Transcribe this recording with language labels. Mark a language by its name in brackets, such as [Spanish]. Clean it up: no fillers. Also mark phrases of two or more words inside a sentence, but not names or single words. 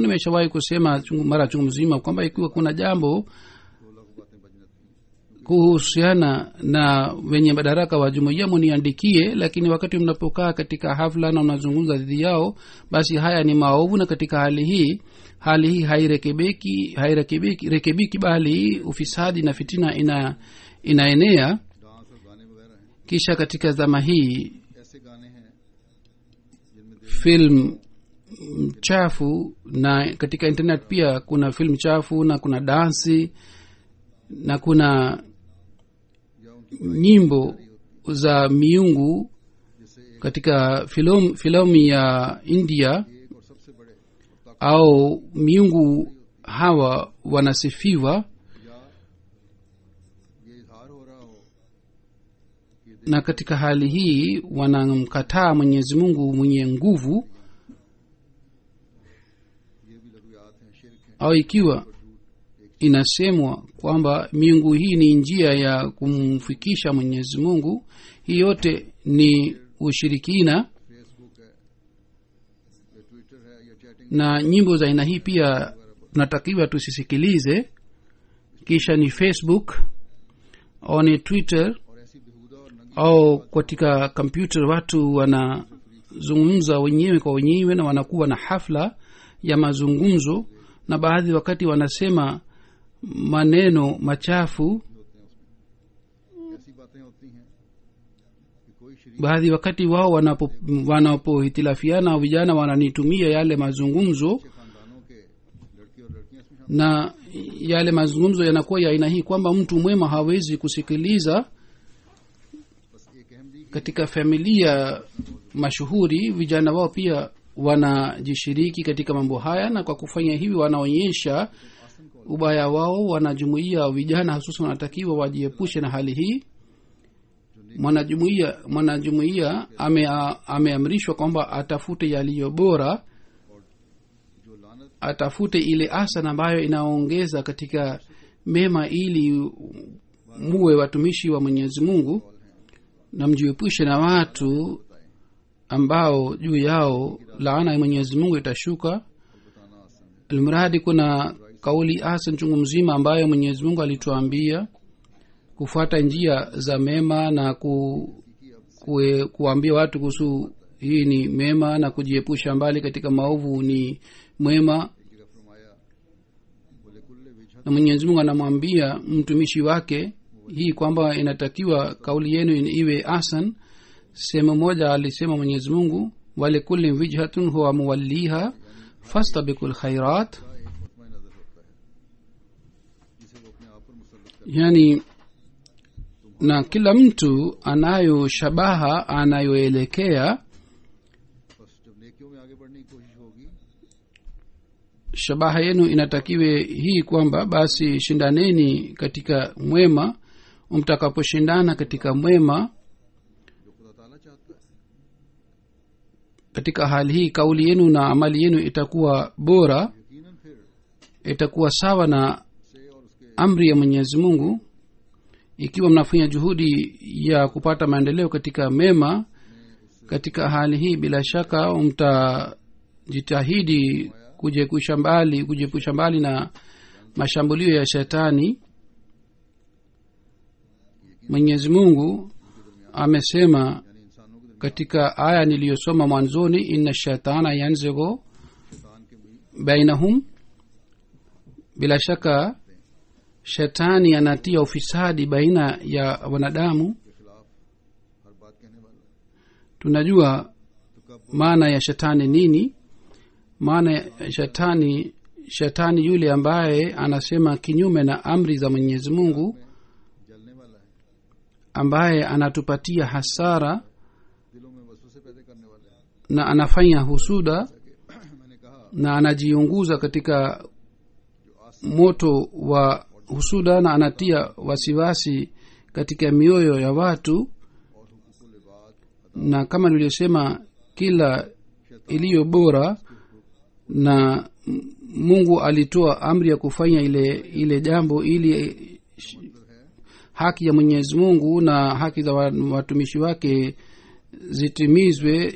[Swahili] Nimeshawahi kusema mara chungu mzima kwamba ikiwa kuna jambo kuhusiana na wenye madaraka wa jumuiya muniandikie, lakini wakati mnapokaa katika hafla na mnazungumza dhidi yao basi haya ni maovu, na katika hali hii hairekebiki bali ufisadi na fitina inaenea. [Urdu] ڈانس اور گانے وغیرہ ہیں [Swahili] kisha katika zama hii [Urdu] ایسے گانے ہیں جن میں [Swahili] film chafu, na katika internet pia kuna film chafu na kuna dansi na kuna [Urdu] یا ان کی [Swahili] nyimbo za miungu katika filamu ya india [Urdu] ایک اور سب سے بڑے اور [Swahili] au miungu hawa wanasifiwa [Urdu] یا یہ اظہار ہو رہا ہو [Swahili] na katika hali hii wanamkataa mwenyezi mungu mwenye nguvu, [Urdu] یہ بھی لغویات ہیں شرک ہیں [Swahili] au ikiwa inasemwa kwamba miungu hii ni njia ya kumfikisha mwenyezi mungu, hii yote ni ushirikina. [Urdu] فیس بک ہے یا ٹویٹر ہے یا چیٹنگ [Swahili] Na nyimbo za aina hii pia tunatakiwa tusisikilize. kisha ni facebook au ni twitter [Urdu] اور ایسی بیہودہ اور ننگی [Swahili] au katika kompyuta watu wanazungumza wenyewe kwa wenyewe na wanakuwa na hafla ya mazungumzo, na baadhi wakati wanasema maneno machafu, [Urdu] ہوتے ہیں اس میں ایسی باتیں ہوتی ہیں کہ کوئی شریف [Swahili] baadhi wakati wao wanapohitilafiana vijana wananitumia yale mazungumzo, [Urdu] کے خاندانوں کے لڑکے اور لڑکیاں اس میں شامل [Swahili] na yale mazungumzo yanakuwa ya aina hii kwamba mtu mwema hawezi kusikiliza. [Urdu] بس ایک اہم دی [Swahili] katika familia mashuhuri vijana wao pia wanajishiriki katika mambo haya, na kwa kufanya hivi wanaonyesha ubaya wao. Wanajumuia vijana hasusan wanatakiwa wajiepushe na hali hii. Mwanajumuia ameamrishwa kwamba atafute yaliyo bora, [Urdu] جو لعنت [Swahili] atafute ile asana ambayo inaongeza katika mema, ili muwe watumishi wa mwenyezi mungu, na mjiepushe na watu ambao juu yao laana ya mwenyezi mungu itashuka. [Urdu] بتانا آسان ہے [Swahili] Almuradi kuna kauli hasan chungu mzima ambayo mwenyezi mungu alituambia kufuata njia za mema na kuambia watu kuhusu hii ni mema, na kujiepusha mbali katika maovu ni mwema. [Urdu] ایک جگہ فرمایا [Arabic] ولكل وجهة [Swahili] Na mwenyezi mungu anamwambia mtumishi wake hii kwamba inatakiwa kauli yenu iwe asan. Sehemu moja alisema mwenyezi mungu [Arabic] ولكل وجهة هو موليها فاستبقوا الخيرات, [Urdu] ایک مطمح نظر ہوتا ہے جسے وہ اپنے آپ پر مسلط کر [Swahili] yani na kila mtu anayo shabaha anayoelekea. [Urdu] بس جب نیکیوں میں آگے بڑھنے کی کوشش ہوگی [Swahili] Shabaha yenu inatakiwe hii kwamba basi shindaneni katika mwema. Mtakaposhindana katika mwema, [Urdu] جو خدا تعالیٰ چاہتا ہے [Swahili] katika hali hii kauli yenu na amali yenu itakuwa bora, [Urdu] یقیناً پھر [Swahili] itakuwa sawa na [Urdu] سے اور اس کے [Swahili] amri ya mwenyezi mungu. Ikiwa mnafanya juhudi ya kupata maendeleo katika mema, katika hali hii bila shaka mtajitahidi kujiepusha mbali na mashambulio ya shetani. Mwenyezi mungu amesema [Urdu] یعنی انسانوں کے [Swahili] katika aya niliyosoma mwanzoni, [Arabic] إن الشيطان ينزغ [Urdu] شیطان کے بھی [Swahili] bainahum, bila shaka shetani anatia ufisadi baina ya wanadamu. [Urdu] کے خلاف ہر بات کہنے والا ہے [Swahili] Tunajua [Urdu] تو کب [Swahili] maana ya shetani nini. Maana ya shetani shetani yule ambaye anasema kinyume na amri za Mwenyezi Mungu, [Urdu] جلنے والا ہے, [Swahili] ambaye anatupatia hasara [Urdu] دلوں میں وسوسے پیدا کرنے والا ہے. [Swahili] na anafanya husuda [Urdu] میں نے کہا [Swahili] na anajiunguza katika moto wa husuda na anatia wasiwasi katika mioyo ya watu. [Urdu] اور حقوق العباد [Swahili] Na kama nilivyosema, kila iliyo bora na Mungu alitoa amri ya kufanya ile jambo ili haki ya Mwenyezi Mungu na haki za watumishi wake zitimizwe.